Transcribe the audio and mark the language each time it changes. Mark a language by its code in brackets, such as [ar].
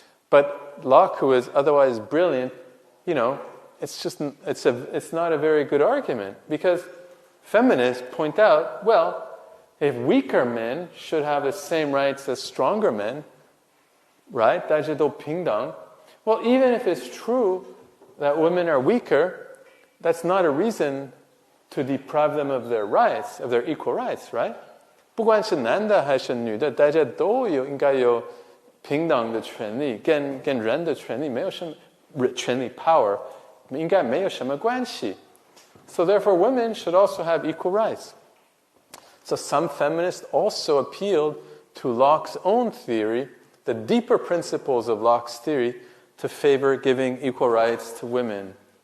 [en] But Locke, who is otherwise brilliant, it's not a very good argument, because feminists point out, well, if weaker men should have the same rights as stronger men, right? [zh] 大家都平等. [en] Well, even if it's true that women are weaker, that's not a reason to deprive them of their rights, of their equal rights, right? [zh] 不管是男的还是女的，大家都应该有平等的权利，跟人的权利没有什么权利 power 应该没有什么关系. [en] So therefore, women should also have equal rights. So some feminists also appealed to Locke's own theory, the deeper principles of Locke's theory, to favor giving equal rights to women.